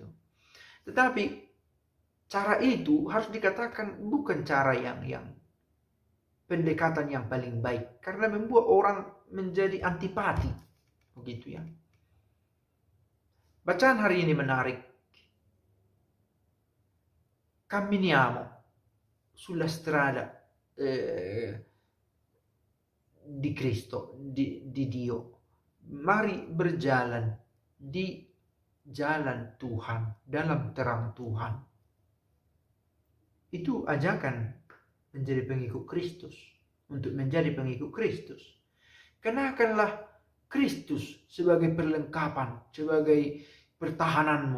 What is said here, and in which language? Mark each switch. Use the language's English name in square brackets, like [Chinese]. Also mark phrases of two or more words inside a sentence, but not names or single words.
[Indonesian] Tetapi cara itu harus dikatakan bukan cara yang pendekatan yang paling baik, karena membuat orang menjadi antipati. Begitu ya. Bacaan hari ini menarik. [Italian] Camminiamo sulla strada di Cristo, di Dio. [Indonesian] Mari berjalan di jalan Tuhan, dalam terang Tuhan. Itu ajakan menjadi pengikut Kristus. Untuk menjadi pengikut Kristus, kenakanlah Kristus sebagai perlengkapan, sebagai pertahananmu.